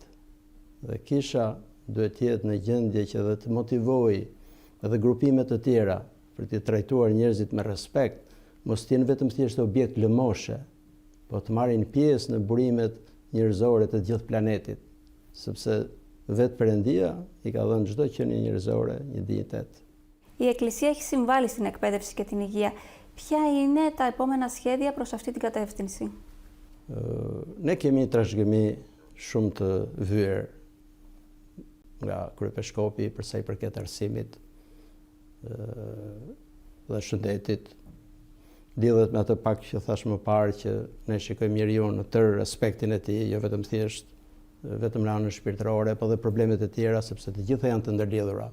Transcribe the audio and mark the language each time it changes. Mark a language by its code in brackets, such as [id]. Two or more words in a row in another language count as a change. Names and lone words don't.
[sq] Dhe kisha duhet të jetë në gjendje që dhe të motivojë edhe grupime të tjera për të trajtuar njerëzit me respekt, mos të jenë vetëm thjesht objekt lëmoshe, po të marrin pjesë në burimet njerëzore të gjithë planetit, sepse vetë Perëndia i ka dhënë çdo qenie njerëzore një dinjitet. [el] Η Εκκλησία έχει συμβάλει στην εκπαίδευση και την υγεία. Ποια είναι τα επόμενα σχέδια προς αυτή την κατεύθυνση? [sq] Ne kemi trashëgimi shumë të vyer nga kryepeshkopi për sa i përket arsimit dhe shëndetit. Lidhet me atë pak që thash më parë që ne shikojmë njeriu në tërë aspektin e tij, jo vetëm thjesht vetëm në anën shpirtërore, po dhe problemet e tjera, sepse të gjitha janë të ndërlidhura.